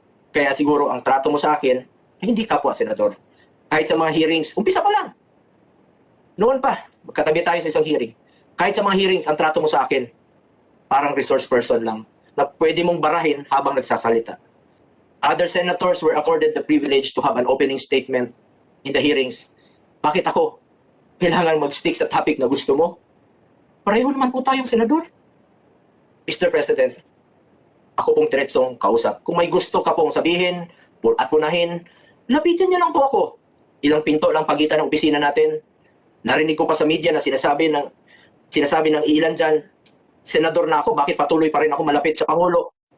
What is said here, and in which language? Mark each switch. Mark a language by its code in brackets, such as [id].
[tl] Kaya siguro ang trato mo sa akin, hindi kapwa senador. Kahit sa mga hearings, umpisa pa lang. Noon pa, magkatabi tayo sa isang hearing. Kahit sa mga hearings, ang trato mo sa akin, parang resource person lang, na pwede mong barahin habang nagsasalita. [en] Other senators were accorded the privilege to have an opening statement in the hearings. [tl] Bakit ako? Kailangan mag-stick sa topic na gusto mo? Pareho naman po tayong senador. Mr. President, ako pong diretsong kausap. Kung may gusto ka pong sabihin at punahin, lapitan niyo lang po ako. Ilang pinto lang pagitan ng opisina natin. Narinig ko pa sa media na sinasabi ng ilan dyan, senador na ako, bakit patuloy pa rin ako malapit sa Pangulo?